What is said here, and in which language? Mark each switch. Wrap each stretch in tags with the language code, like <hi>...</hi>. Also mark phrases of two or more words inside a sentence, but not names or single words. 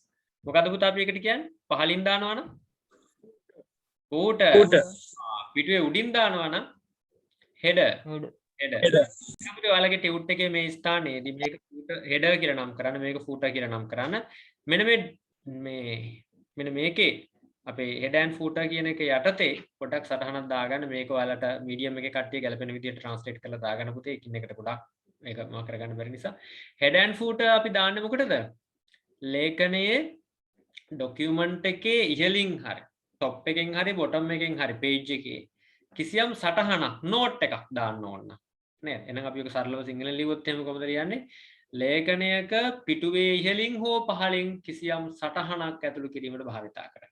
<si>මොකද්ද පුතා අපි එකට කියන්නේ? පහලින් දානවා නම් footer. පිටුවේ උඩින් දානවා නම් header. අපිට ඔයාලගේ ටියුට් එකේ මේ ස්ථානයේදී මේක header කියලා නම් කරන්න, මේක footer කියලා නම් කරන්න. මෙන්න මේකේ අපේ</si> <en>head and footer</en> <si>කියන එක යටතේ පොඩක් සටහනක් දාගන්න. මේක ඔයාලට medium එකේ කට්ටිය ගැලපෙන විදිහට translate කරලා දාගන්න පුතේ. එකින් එකට පොඩක් මේක මම කරගන්න බැරි නිසා</si> <en>head and footer</en> <si>අපි දාන්නේ මොකටද? ලේඛනයේ document එකේ ඉහළින් හරි top එකෙන් හරි bottom එකෙන් හරි page එකේ කිසියම් සටහනක් note එකක් දාන්න ඕන නේද? එහෙනම් අපි ඔක සරලව සිංහලෙන් ලියුවොත් එහෙම කොහොමද ලියන්නේ? ලේඛනයක පිටුවේ ඉහළින් හෝ පහළින් කිසියම් සටහනක් ඇතුළු කිරීමට භාවිතා කරයි.</si>